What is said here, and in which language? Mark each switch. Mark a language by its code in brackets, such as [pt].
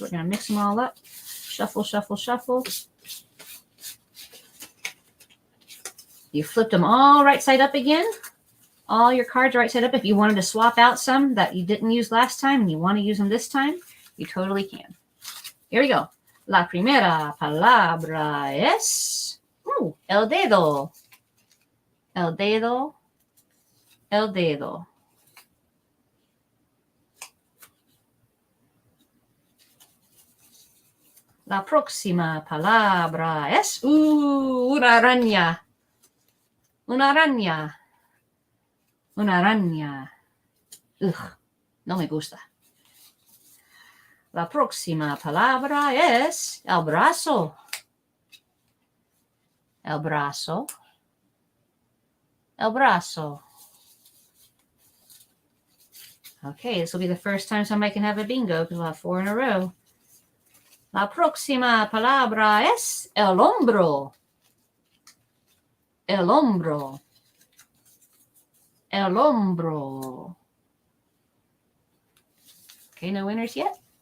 [en] We're going to mix them all up. Shuffle, shuffle, shuffle. You flipped them all right side up again. All your cards right side up. If you wanted to swap out some that you didn't use last time and you want to use them this time, you totally can. Here we go. [es] La primera palabra es el dedo. El dedo. El dedo. La próxima palabra es una araña. Una araña. Una araña. Ugh, no me gusta. La próxima palabra es el brazo. El brazo. El brazo. [en] Okay, this will be the first time somebody can have a bingo because we'll have 4 in a row. [es] La próxima palabra es el hombro. El hombro. El hombro. [en] Okay, no winners yet.